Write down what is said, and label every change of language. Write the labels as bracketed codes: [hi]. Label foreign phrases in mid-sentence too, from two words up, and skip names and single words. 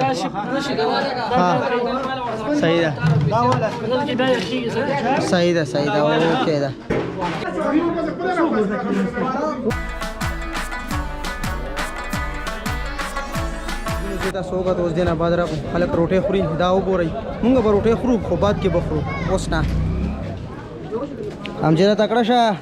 [ur] ہاں صحیح ہے صحیح ہے صحیح ہے اوکے دا. [ps] تاسو وګورئ اوس دینه بعد را خلک روټي خوري دا وګورئ موږ به روټي خورو خو بعد کې بخورو اوس نه هم جره تکړه شه.